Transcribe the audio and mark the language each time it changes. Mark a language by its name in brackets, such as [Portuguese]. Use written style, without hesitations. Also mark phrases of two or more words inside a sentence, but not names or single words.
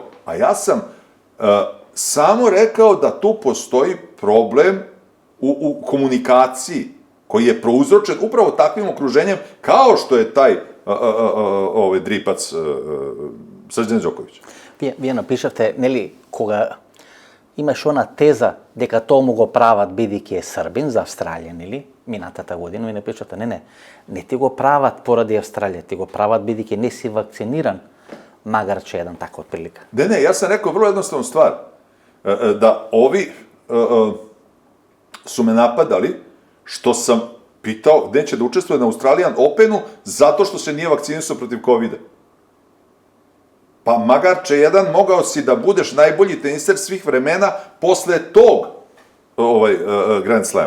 [Serbian] A ja sam samo rekao da tu postoji problem u komunikaciji, koji je prouzročen upravo takvim okruženjem, kao što je taj dripac Srđan Đoković. Ви напишете, нели, кога имаш она теза [Macedonian] дека то му го прават бидејќи е Србин за Австралија, нели? Минатата година и напишате, не ти го прават поради Австралија, ти го прават бидејќи не си вакциниран, макар че еден така отприлика. [Serbian] Ne, ja sam rekao vrlo jednostavnu stvar, da ovi su me napadali što sam pitao gde će da učestvuje na Australian Openu zato što se nije vakcinisao protiv COVID-a. Pa magarče jedan, mogao si da budeš najbolji teniser svih vremena posle tog Grand Slama.